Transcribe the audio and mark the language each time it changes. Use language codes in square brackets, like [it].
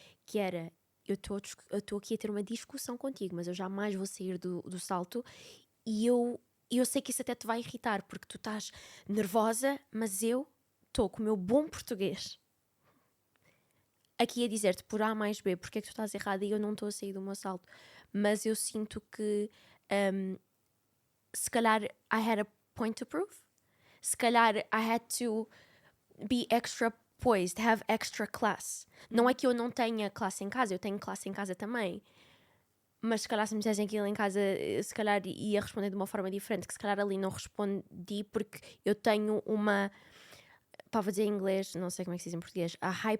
[pt] Que era: eu estou aqui a ter uma discussão contigo, mas eu jamais vou sair do salto e eu sei que isso até te vai irritar, porque tu estás nervosa, mas eu estou com o meu bom português aqui a dizer-te por A mais B porque é que tu estás errada e eu não estou a sair do meu salto. Mas eu sinto que se calhar [en] I had a point to prove. [pt] Se calhar [en] I had to be extra poised, have extra class. [pt] Não é que eu não tenha classe em casa, eu tenho classe em casa também. Mas se calhar se me dissessem aquilo em casa, se calhar ia responder de uma forma diferente, que se calhar ali não respondi porque eu tenho uma, para dizer em inglês, não sei como é que se diz em português, a